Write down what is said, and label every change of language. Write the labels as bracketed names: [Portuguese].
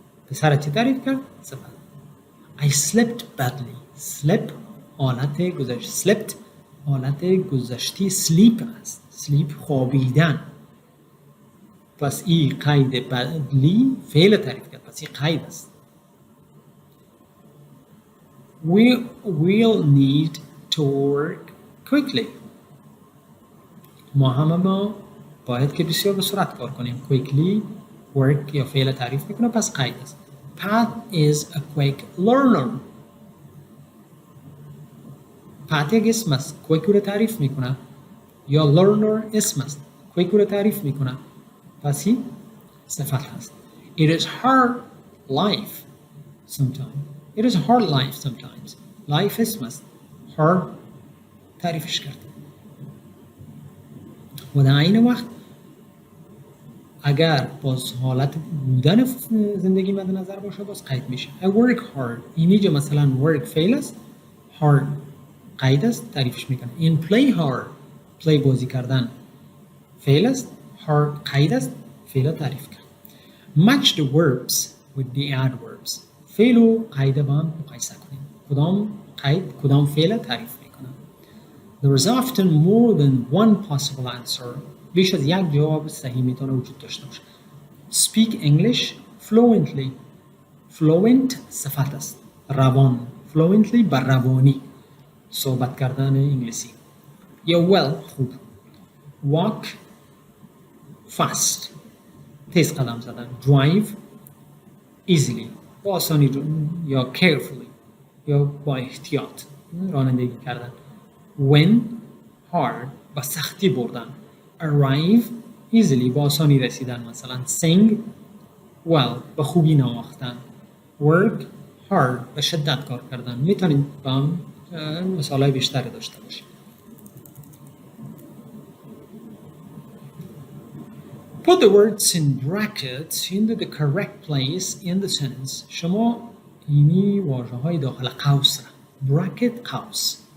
[Persian] پسر چی تعریف کرد؟ صفت. [English] I slept badly. [Persian] Sleep حالت گذشته، slept حالت گذشته sleep است. sleep خوابیدن. پس این قید badly فعل تعریف کرد، پس این قید است. [English] We will need to work quickly. [Persian] ما باید که بسیار به سرعت کار کنیم. quickly work یا فعل تعریف میکنه، پس قید است. [English] Pat is a quick learner. [Persian] Pat یک اسم است، quick رو تعریف میکنه، یا learner اسم است، quick رو تعریف میکنه، پس این صفت هست. [English] It is hard life sometimes. It is hard life sometimes. [Persian] Life اسم است، hard تعریفش کرد. و در این وقت اگر باز حالت بودن زندگی مد نظر باشه باز قید میشه. [English] I work hard. [Persian] اینجا مثلا work فعل است، hard قید است، تعریفش میکنه. [English] In play hard. [Persian] play بازی کردن فعل است، hard قید است، فعل تعریف کرد. [English] Match the verbs with the adverbs. [Persian] فعل و قید با هم مقایسه کنیم. کدام قید کدام فعل تعریف میکنه. [English] There is often more than one possible answer. [Persian] بیش از یک جواب صحیح میتونه وجود داشته باشه. [English] Speak English fluently. [Persian] Fluent صفت است، روان. Fluently بر روانی صحبت کردن انگلیسی. یا well خوب. [English] Walk fast [Persian] تیز قدم زدن. [English] Drive easily [Persian] با آسانی یا carefully یا با احتیاط رانندگی کردن. [English] Win hard [Persian] با سختی بردن. [English] Arrive easily [Persian] با آسانی رسیدن، مثلا [English] sing well [Persian] با خوبی نواختن. [English] Work hard [Persian] با شدت کار کردن. میتونید با هم مثالای بیشتری داشته باشید. [English] Put the words in brackets into the correct place in the sentence. [Persian] شما اینی واژه های داخل قوس را bracket قوس.